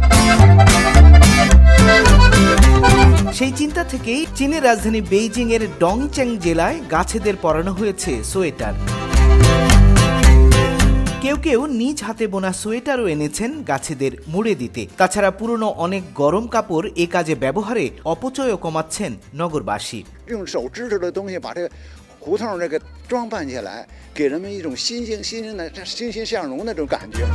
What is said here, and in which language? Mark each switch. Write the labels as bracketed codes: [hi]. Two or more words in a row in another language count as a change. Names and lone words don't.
[bn] সেই চিন্তা থেকেই চীনের রাজধানী বেইজিং এর ডংচ্যাং জেলায় গাছেদের পরানো হয়েছে সোয়েটার। কেউ কেউ নিজ হাতে বোনা সোয়েটারও এনেছেন গাছেদের মুড়ে দিতে। তাছাড়া পুরনো অনেক গরম কাপড় এ কাজে ব্যবহারে অপচয়ও কমাচ্ছেন নগরবাসী। [zh] 胡同这个装扮起来，给人们一种欣欣向荣的这种感觉。